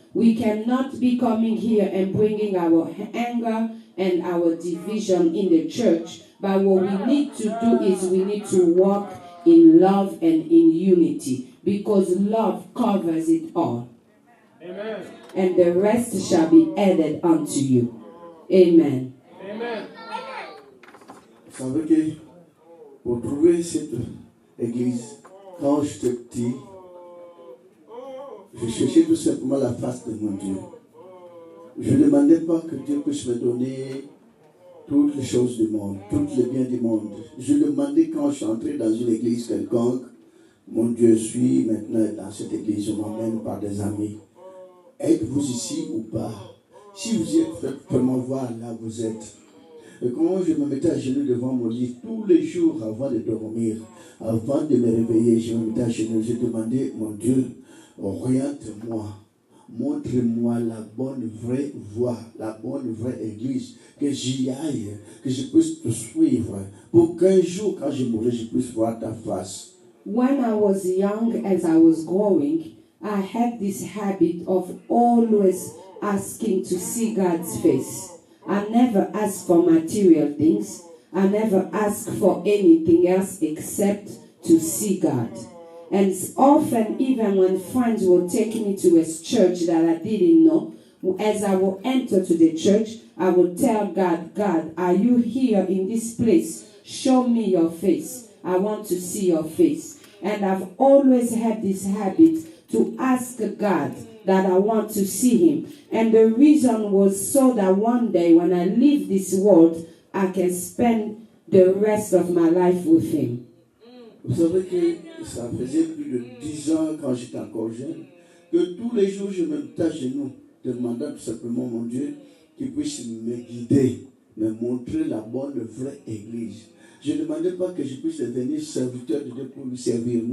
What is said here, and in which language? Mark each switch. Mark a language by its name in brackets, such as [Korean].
[English] We cannot be coming here and bringing our anger and our division in the church. But what we need to do is we need to walk in love and in unity, because love covers it all. Amen. And the rest shall be added unto you. Amen. Amen. [French] Vous savez que pour trouver cette église, quand j'étais petit, je cherchais tout simplement la face de mon Dieu. Je ne demandais pas que Dieu puisse me donner toutes les choses du monde, tous les biens du monde. Je demandais quand je suis entré dans une église quelconque, mon Dieu, je suis maintenant dans cette église, je m'emmène par des amis. Êtes-vous ici ou pas? Si vous y êtes, faites-moi voir là où vous êtes. Et comment je me mettais à genoux devant mon lit tous les jours avant de dormir, avant de me réveiller, je me mettais à genoux, je demandais, mon Dieu, oriente-moi, montre-moi la bonne vraie voie, la bonne vraie église, que j'y aille, que je puisse te suivre, pour qu'un jour, quand je mourrai, je puisse voir ta face. [English] When I was young, as I was growing, I had this habit of always asking to see God's face. I never asked for material things. I never asked for anything else except to see God. And often, even when friends will take me to a church that I didn't know, as I will enter to the church, I will tell God, God, are you here in this place? Show me your face. I want to see your face. And I've always had this habit to ask God that I want to see him. And the reason was so that one day when I leave this world, I can spend the rest of my life with him. [French] Vous savez que ça faisait plus de 10 ans quand j'étais encore jeune, que tous les jours je me mettais à genoux, demandant tout simplement mon Dieu qu'il puisse me guider, me montrer la bonne vraie église. Je ne demandais pas que je puisse devenir serviteur de Dieu pour lui servir.